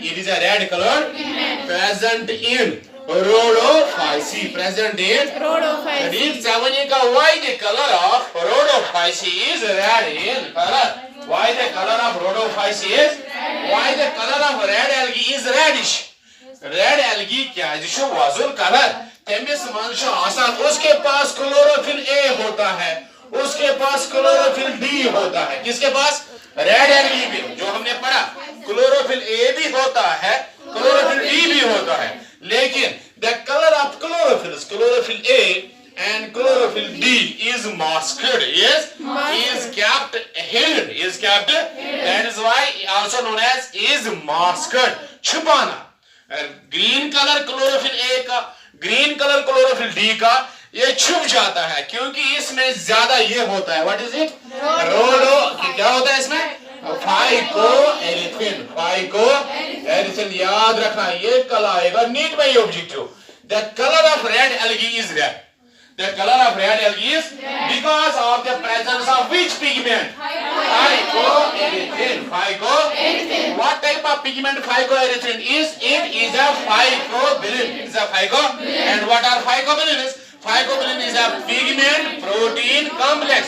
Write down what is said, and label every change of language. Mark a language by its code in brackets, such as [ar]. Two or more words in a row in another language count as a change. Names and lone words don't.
[en] It is a red colored pigment present in Rhodophyci. Read 7 why the color of Rhodophyci is red in color. Why the color of Rhodophyci is? Why the color of red algae is reddish? red algae [hi] क्या है [ks] वजुल कलर तमिस मंज आसान [hi] उसके पास क्लोरोफिल ए होता है उसके पास क्लोरोफिल डी होता है किसके पास रेड एल्गी भी जो हमने पढ़ा क्लोरोफिल ए भी होता है क्लोरोफिल डी भी होता है लेकिन [en] the color of chlorophyll A and chlorophyll D is masked is kept hidden that is why also known as is masked [hi] छुपाना [en] green color [hi] क्लोरोफिल ए का [en] green color [hi] क्लोरोफिल डी का ये छुप जाता है क्योंकि इसमें ज्यादा ये होता है [en] what is it [hi] रोडो क्या होता है इसमें फाइकोएरिथ्रिन याद रखना ये कल आएगा नीट में ये ऑब्जेक्टिव [en] the color of red algae is red The color of red algae is because of the presence of which pigment? Phycoerythrin. What type of pigment phycoerythrin is? It is a phycobilin. It's a And what are phycobilins? Phycobilin is a pigment protein complex.